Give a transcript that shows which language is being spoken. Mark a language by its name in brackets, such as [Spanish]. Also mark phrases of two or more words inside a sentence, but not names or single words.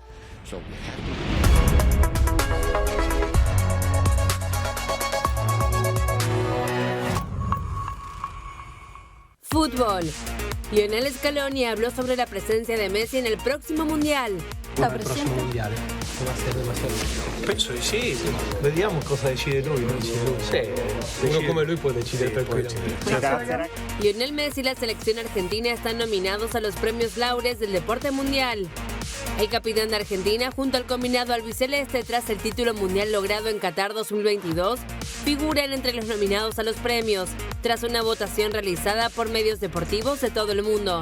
[Spanish] Fútbol. Lionel Scaloni habló sobre la presencia de Messi en el próximo Mundial. La presencia mundial va a ser demasiado. [Italian] Penso di sì. Vediamo cosa decide lui, non decide lui. Sì, uno come lui può decidere tranquillamente. [Spanish] Lionel Messi y la selección argentina están nominados a los premios Laureus del deporte mundial. El capitán de Argentina, junto al combinado albiceleste tras el título mundial logrado en Qatar 2022, figuran entre los nominados a los premios, tras una votación realizada por medios deportivos de todo el mundo.